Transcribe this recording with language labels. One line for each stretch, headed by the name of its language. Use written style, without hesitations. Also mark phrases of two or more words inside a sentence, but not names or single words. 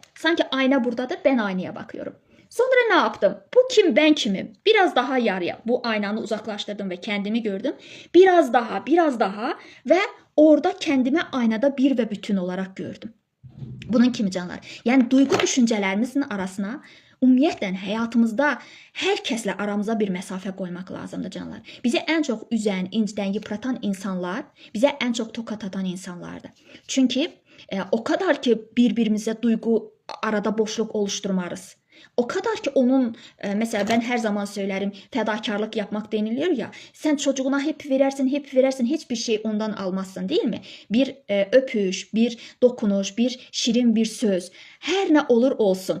Turkish: Sanki ayna buradadır, ben aynaya bakıyorum. Sonra ne yaptım? Bu kim ben kimim? Biraz daha yarıya bu aynanı uzaklaştırdım ve kendimi gördüm. Biraz daha ve orada kendimi aynada bir ve bütün olarak gördüm.
Azerbaijani: Bunun kimi canlar.
Turkish: Yani duygu düşüncelerimizin arasına
Azerbaijani: ümumiyyətlə həyatımızda hər kəslə aramıza bir məsafə qoymaq lazımdır canlar. Bizi ən çox üzən, incidən, yıpratan insanlar, bizə ən çox tokat atan insanlardır.
Turkish: Çünki o kadar ki birbirimizə duygu arada boşluq oluşturmarız. O kadar ki onun mesela ben her zaman söylerim fedakarlık yapmak deniliyor ya. Sen çocuğuna hep verersin hiçbir şey ondan almazsın değil mi? Bir öpüş, bir dokunuş, bir şirin bir söz her ne olur olsun.